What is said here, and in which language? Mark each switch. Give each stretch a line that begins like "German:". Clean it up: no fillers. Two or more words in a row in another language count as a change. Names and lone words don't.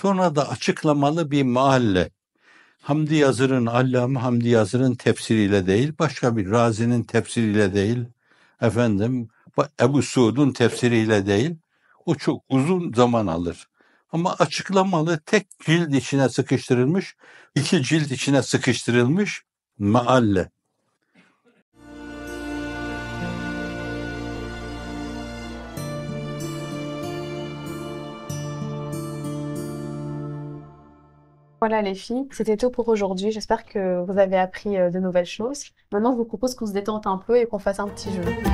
Turkish: Sonra da açıklamalı bir mealle. Hamdi Yazır'ın, Allame Hamdi Yazır'ın tefsiriyle değil, başka bir Razi'nin tefsiriyle değil, efendim Ebu Suud'un tefsiriyle değil, o çok uzun zaman alır. Ama açıklamalı tek cilt içine sıkıştırılmış, 2 cilt içine sıkıştırılmış mealle.
French: Voilà les filles, c'était tout pour aujourd'hui. J'espère que vous avez appris de nouvelles choses. Maintenant, je vous propose qu'on se détende un peu et qu'on fasse un petit jeu.